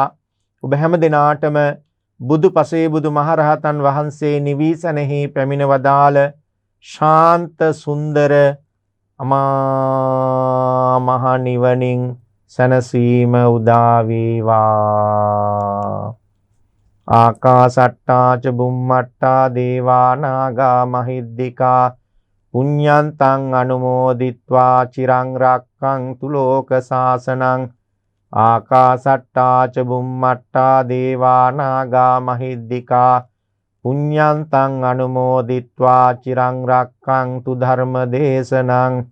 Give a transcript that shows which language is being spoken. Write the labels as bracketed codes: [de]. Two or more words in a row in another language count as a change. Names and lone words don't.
[si] ඔබ හැම දෙනාටම බුදු පසේ බුදු මහරහතන් වහන්සේ නිවී සැනෙහි පැමිණ වදාළ ශාන්ත සුන්දර අමා මහ නිවනින් සැනසීම උදා වේවා. [pi] ආකාසට්ටා ච බුම්මට්ටා දේවා නාග මහිද්దికා පුඤ්ඤන්තං අනුමෝදිත්වා චිරං රක්ඛන්තු ලෝක සාසනං. ආකාසට්ටා ච බුම්මට්ටා දේවා නාග මහිද්దికා පුඤ්ඤන්තං අනුමෝදිත්වා චිරං රක්ඛන්තු ධර්ම දේශනං.